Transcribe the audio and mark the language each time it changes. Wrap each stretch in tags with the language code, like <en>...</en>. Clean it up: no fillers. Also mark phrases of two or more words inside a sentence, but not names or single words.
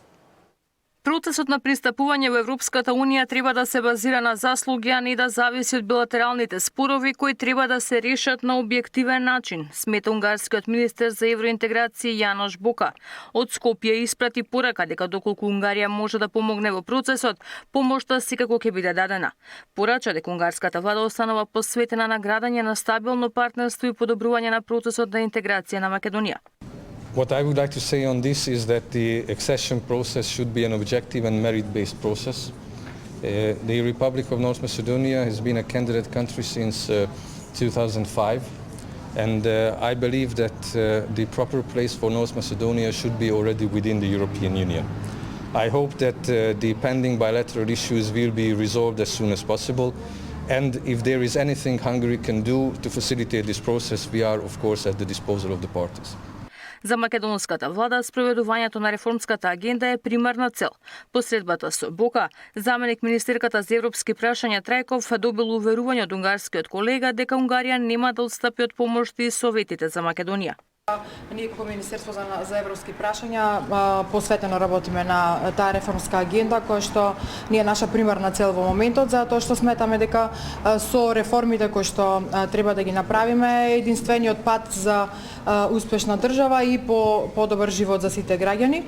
<mk>Процесот на пристапување во Европската Унија треба да се базира на заслуги, а не да зависи од билатералните спорови кои треба да се решат на објективен начин, смета унгарскиот министер за евроинтеграција Јанош Бока. Од Скопје испрати порака дека доколку Унгарија може да помогне во процесот, помошта секако ќе биде дадена. Порача дека унгарската влада останува посветена на градење на стабилно партнерство и подобрување на процесот на интеграција на Македонија.</mk> <en>What I would like to say on this is that the accession process should be an objective and merit-based process. The Republic of North Macedonia has been a candidate country since 2005, and I believe that the proper place for North Macedonia should be already within the European Union. I hope that the pending bilateral issues will be resolved as soon as possible, and if there is anything Hungary can do to facilitate this process, we are of course at the disposal of the parties.</en> <mk>За македонската влада, спроведувањето на реформската агенда е примарна цел. Посредбата со Бока, заменик министерката за европски прашања Трајков добил уверување од унгарскиот колега дека Унгарија нема да отстапи од помошти и советите за Македонија. Ние како Министерство за европски прашања посветено работиме на таа реформска агенда која што ни е наша примарна цел во моментот, затоа што сметаме дека со реформите кои што треба да ги направиме е единствениот пат за успешна држава и подобар живот за сите граѓани.</mk>